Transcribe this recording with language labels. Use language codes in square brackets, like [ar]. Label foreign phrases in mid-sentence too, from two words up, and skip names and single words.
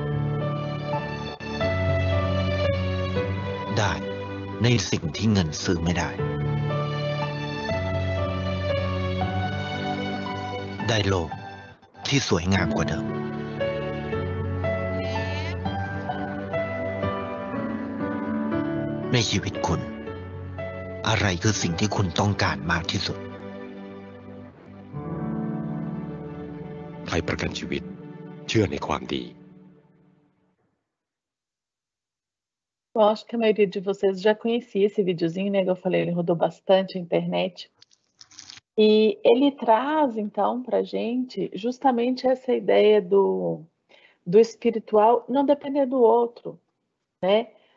[th] ได้ในสิ่งที่เงินซื้อไม่ได้ได้โลกที่สวยงามกว่าเดิมในชีวิตคุณอะไรคือสิ่งที่คุณต้องการมากที่สุด ไทยประกันชีวิตเชื่อในความดี [pt] Eu acho que a maioria de vocês já conhecia esse videozinho, né? Eu falei, ele rodou bastante a internet. E ele traz, então, para a gente justamente essa ideia do espiritual não depender do outro, né?